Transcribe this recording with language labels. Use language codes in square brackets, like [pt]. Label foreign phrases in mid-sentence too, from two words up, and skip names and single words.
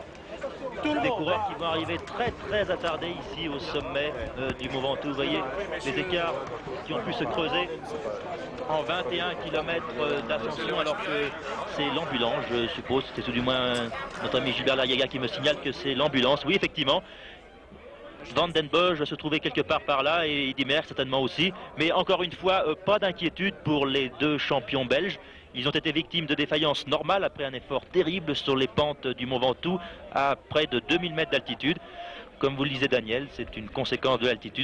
[fr] Des coureurs qui vont arriver très attardés ici au sommet du Mont Ventoux. Vous voyez les écarts qui ont pu se creuser en 21 km d'ascension, alors que c'est l'ambulance, je suppose. C'est tout du moins notre ami Gilbert Lariaga qui me signale que c'est l'ambulance. Oui, effectivement. Van den Bosch va se trouver quelque part par là et Eddy Merckx certainement aussi. Mais encore une fois, pas d'inquiétude pour les deux champions belges. Ils ont été victimes de défaillances normales après un effort terrible sur les pentes du Mont Ventoux à près de 2000 mètres d'altitude. Comme vous le disait Daniel, c'est une conséquence de l'altitude.